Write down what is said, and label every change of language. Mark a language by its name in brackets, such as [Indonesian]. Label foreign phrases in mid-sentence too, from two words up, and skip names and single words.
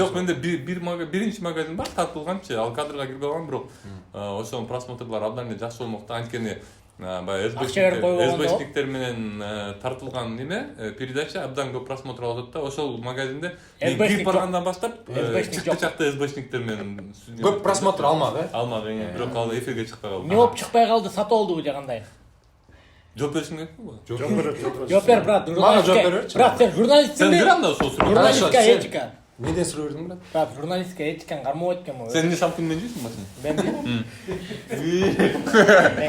[Kyrgyz] Жок, менде биринчи магазин бар тартылганчы, ал кадрга кирбей калган, бирок ошонун просмотрлары абдан эле жакшы болмокта. Анткени баягы СБшниктер менен тартылган неме передача абдан көп просмотр алып атат да. Ошол магазинде мен кирип баргандан баштап чыкты чакта СБшниктер менен Көп просмотр алмады, алмады, бирок ал эфирге чыкпай калды. Не болуп чыкпай калды, сатып алдыбы же кандай? Жооп беришиң керекпи? Жооп бер, брат. Мага жооп берчи. Брат, сен журналистсиң Сен бе? бир анда ошол суроо. [Russian] Журналистка этика. [Kyrgyz] Менден суроо бердиң брат. Брат, [Russian] журналистка этиканы [Kyrgyz] кармап эткенмин. Сен эмне шампунь менен жуйсуң басын? Мен